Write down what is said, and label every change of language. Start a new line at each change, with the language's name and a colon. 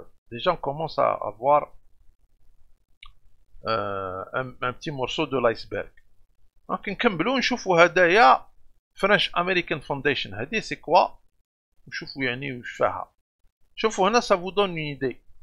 French: Déjà, on commence à avoir un petit morceau de l'iceberg. Donc,
Arabic: نكملوا نشوفوا هدايا French American Foundation. هذه
French: c'est quoi؟
Arabic: نشوفوا يعني وش فيها. شوفوا هنا,
French: ça vous donne une idée.